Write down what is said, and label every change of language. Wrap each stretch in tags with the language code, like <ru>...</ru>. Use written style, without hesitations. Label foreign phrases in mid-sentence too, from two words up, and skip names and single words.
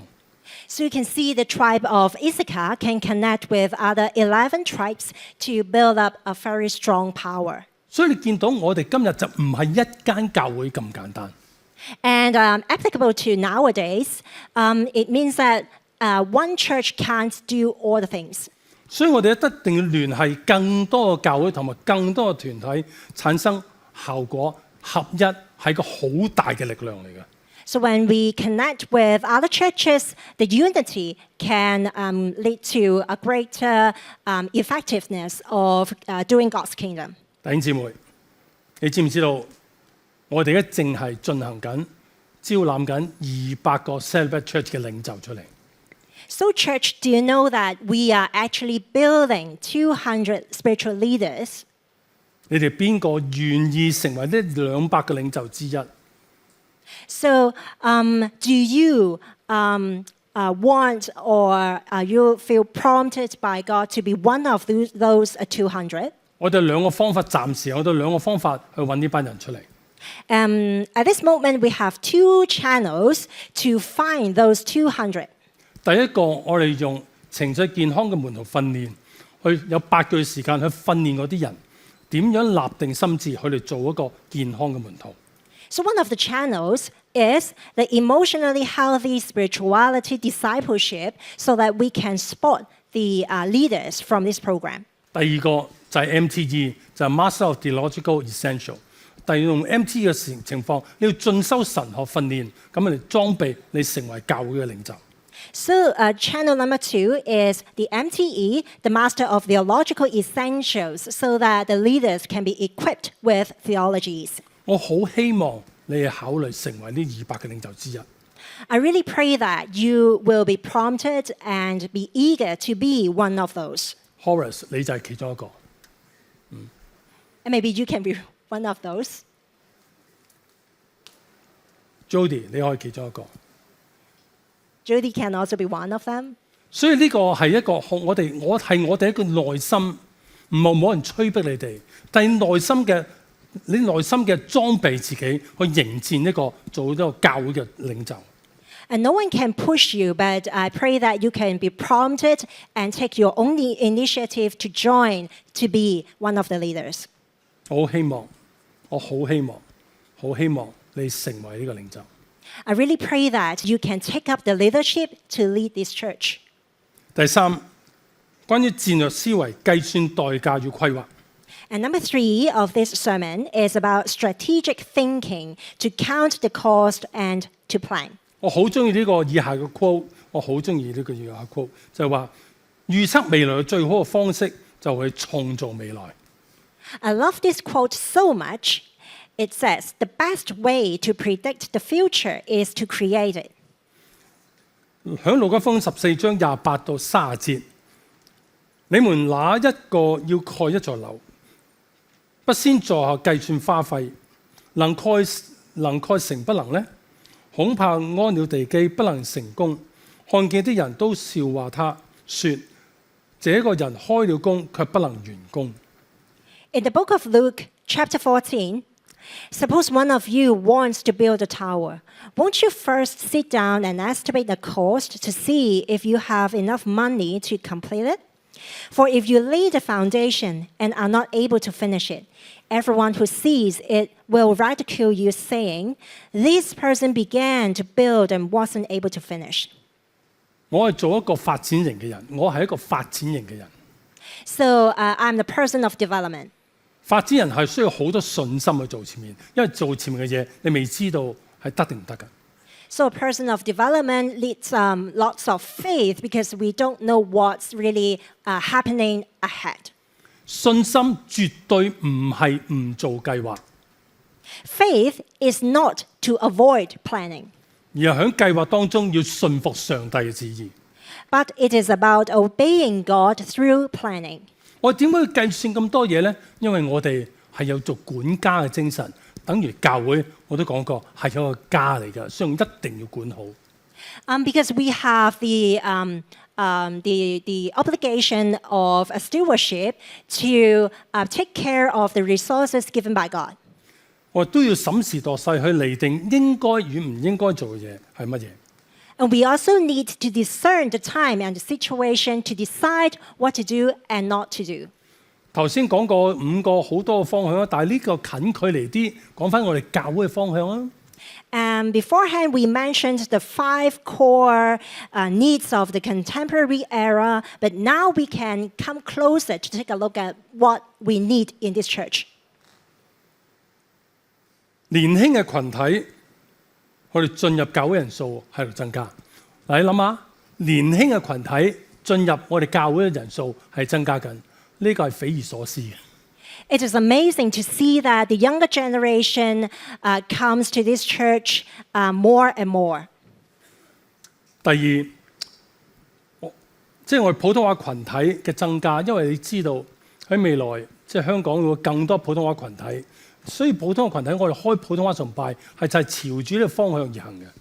<en>So you can see the tribe of Issachar can connect with other 11 tribes to build up a very strong power.</en> <yue>所以你見到我哋今日就唔係一間教會咁簡單。</yue> <en>And applicable to nowadays, it means that one church can't do all the things.</en> <yue>所以我哋一定要聯繫更多嘅教會同埋更多嘅團體，產生效果，合一係個好大嘅力量嚟嘅。</yue> <en>So when we connect with other churches, the unity can lead to a greater effectiveness of doing God's kingdom.</en> <yue>弟兄姊妹，你知唔知道我哋而家正係進行緊招攬緊200個 Celebrate Church 嘅領袖出嚟。</yue> <en>So church, do you know that we are actually building 200 spiritual leaders?</en> <yue>你哋邊個願意成為呢200個領袖之一？</yue> <en>So do you want or you feel prompted by God to be one of those 200?</en> <yue>我哋2個方法，暫時我哋2個方法去揾呢班人出嚟。</yue> <en>At this moment, we have 2 channels to find those 200.</en> <yue>第一個，我哋用情緒健康嘅門徒訓練，去有8個月時間去訓練嗰啲人點樣立定心志，佢哋做一個健康嘅門徒。</yue> <en>So one of the channels is the emotionally healthy spirituality discipleship so that we can spot the leaders from this program.</en> <yue>第二個就係 MTE，就係 Master of Theological Essential。第二用 MTE 嘅情況，你要進修神學訓練，咁嚟裝備你成為教會嘅領袖。</yue> <en>So channel number 2 is the MTE, the Master of Theological Essentials, so that the leaders can be equipped with theologies.</en> <yue>我好希望你係考慮成為呢200嘅領袖之一。</yue> <en>I really pray that you will be prompted and be eager to be one of those.</en> <yue>Horace，你就係其中一個。</yue> <en>And maybe you can be one of those.</en> <yue>Jody，你可以其中一個。</yue> <en>Judy can also be one of them.</en> <yue>所以呢個係一個我哋一個內心，唔係冇人催逼你哋，但係你內心嘅裝備自己去迎戰一個做一個教會嘅領袖。</yue> <en>And no one can push you, but I pray that you can be prompted and take your own initiative to join to be one of the leaders.</en> <yue>我好希望你成為呢個領袖。</yue> <en>I really pray that you can take up the leadership to lead this church.</en> <yue>第三，關於戰略思維、計算代價與規劃。</yue> <en>And number 3 of this sermon is about strategic thinking to count the cost and to plan.</en> <yue>我好中意呢個以下嘅 quote， 就係話預測未來嘅最好嘅方式就係創造未來。</yue> <en>I love this quote so much. It says, the best way to predict the future is to create it.</en> <yue>喺路加福音14章28到30節，你們哪一個要蓋一座樓，不先坐下計算花費，能蓋成不能呢？恐怕安了地基不能成功。看見的人都笑話他，說：這個人開了工，卻不能完工。</yue> <en>In the book of Luke, chapter 14, suppose one of you wants to build a tower. Won't you first sit down and estimate the cost to see if you have enough money to complete it? For if you lay the foundation and are not able to finish it, everyone who sees it will ridicule you, saying, "This person began to build and wasn't able to finish."</en> <yue>我係做一個發展型嘅人，我係一個發展型嘅人。</yue> <en>So I'm the person of development.</en> <yue>發展人係需要好多信心去做前面，因為做前面嘅嘢你未知道係得定唔得㗎。</yue> <en>So a person of development needs lots of faith because we don't know what's really happening ahead.</en> <yue>信心絕對唔係唔做計劃，</yue> <en>Faith is not to avoid planning,</en> <yue>而係喺計劃當中要順服上帝嘅旨意。</yue> <en>but it is about obeying God through planning.</en> <yue>我點解要計算咁多嘢呢？因為我哋係有做管家嘅精神，等於教會我都講過係有個家嚟㗎，所以一定要管好。</yue> <en>Because we have the obligation of a stewardship to take care of the resources given by God.</en> <yue>我都要審時度勢去釐定應該與唔應該做嘅嘢係乜嘢。</yue> <en>And we also need to discern the time and the situation to decide what to do and not to do.</en> <yue>頭先講過5個好多嘅方向啦，但係呢個近距離啲，講翻我哋教會嘅方向啊。</yue> <en>And beforehand, we mentioned the 5 core needs of the contemporary era, but now we can come closer to take a look at what we need in this church.</en> <yue>年輕嘅群體，我哋進入教會人數喺度增加。嗱，你諗下，年輕嘅群體進入我哋教會嘅人數係增加緊，呢個係匪夷所思嘅。</yue> <en>It is amazing to see that the younger generation comes to this church more and more.</en> <yue>第二，即係我哋普通話群體嘅增加，因為你知道喺未來即係香港會更多普通話群體，所以普通話群體我哋開普通話崇拜係就係朝住呢個方向而行嘅。</yue>